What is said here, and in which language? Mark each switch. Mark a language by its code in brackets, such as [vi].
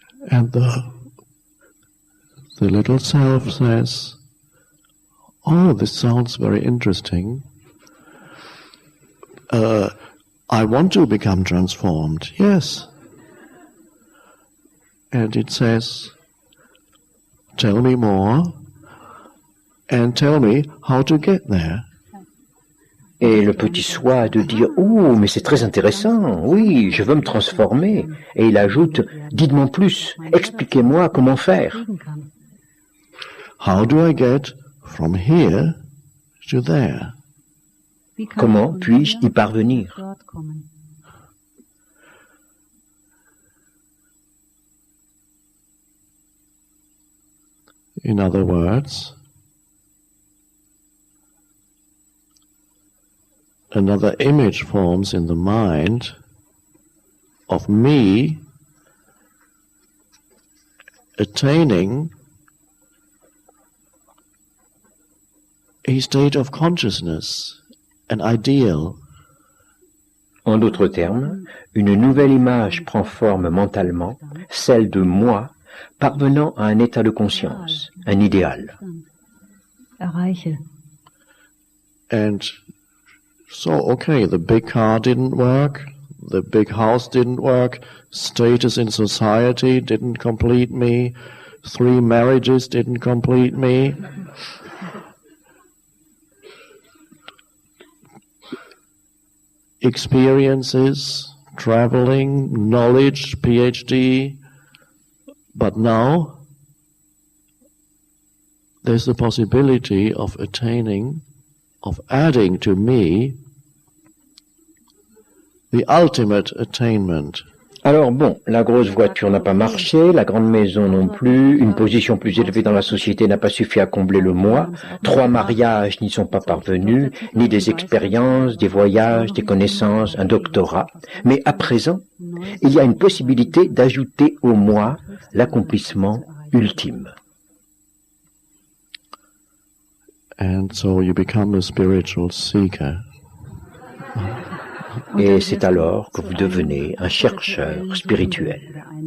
[en] And the little self says, oh, this sounds very interesting. I want to become transformed, yes. And it says, tell me more and tell me how to get there. [fr] Et le petit soi de dire « Oh, mais c'est très intéressant, oui, je veux me transformer. » Et il ajoute « Dites-moi plus, expliquez-moi comment faire. » [en] How do I get from here to there? [fr] Comment puis-je y parvenir? [en] In other words, another image forms in the mind of me attaining a state of consciousness, an ideal. [fr] En d'autres termes, une nouvelle image prend forme mentalement, celle de moi, parvenant à un état de conscience, un idéal. [de] Erreiche. [en] And so, okay, the big car didn't work, the big house didn't work, status in society didn't complete me, 3 marriages didn't complete me. Experiences, traveling, knowledge, PhD, but now there's the possibility of attaining, of adding to me the ultimate attainment. [fr] Alors bon, la grosse voiture n'a pas marché, la grande maison non plus, une position plus élevée dans la société n'a pas suffi à combler le moi, 3 mariages n'y sont pas parvenus, ni des expériences, des voyages, des connaissances, un doctorat. Mais à présent, il y a une possibilité d'ajouter au moi l'accomplissement ultime. [en] And so you become a spiritual seeker. [fr] Et c'est alors que vous devenez un chercheur spirituel.